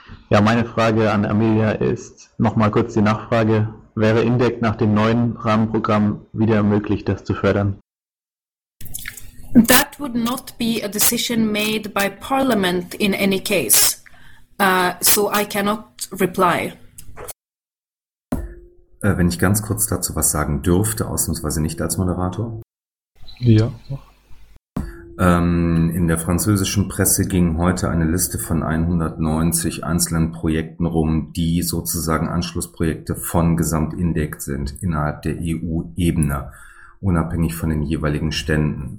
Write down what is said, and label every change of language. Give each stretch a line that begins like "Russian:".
German: Ja, meine Frage an Amelia ist noch mal kurz die Nachfrage. Wäre Indek nach dem neuen Rahmenprogramm wieder möglich, das zu fördern?
English: That would not be a decision made by Parliament in any case. So I cannot reply.
German: Wenn ich ganz kurz dazu was sagen dürfte, ausnahmsweise nicht als Moderator. Ja. In der französischen Presse ging heute eine Liste von 190 einzelnen Projekten rum, die sozusagen Anschlussprojekte von Gesamtindex sind innerhalb der EU-Ebene, unabhängig von den jeweiligen Ständen.